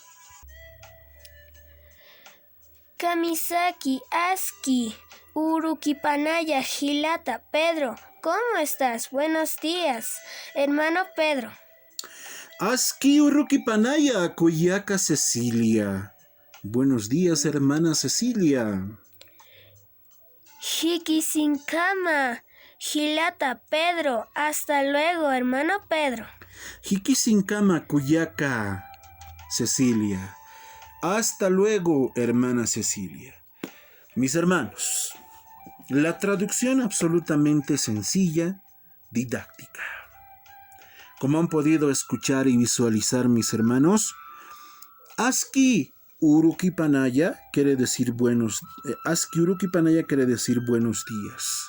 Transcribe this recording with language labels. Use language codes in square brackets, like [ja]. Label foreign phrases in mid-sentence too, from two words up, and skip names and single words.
[ay] Kamisaki, Aski, Urukipanaya, Gilata, [es] Pedro, ¿cómo estás? Buenos días, hermano Pedro. [ay] Aski, Urukipanaya, Kuyaka, Cecilia. [es] Buenos días, hermana Cecilia. [ay] Jikisinkama, Gilata, [es] Pedro, hasta luego, hermano Pedro. [ay] Jikisinkama, Kuyaka, Cecilia. [es] Hasta luego, hermana Cecilia. Mis hermanos, la traducción absolutamente sencilla, didáctica. Como han podido escuchar y visualizar, mis hermanos, [ay] Aski Urukipanaya [es] quiere decir buenos días.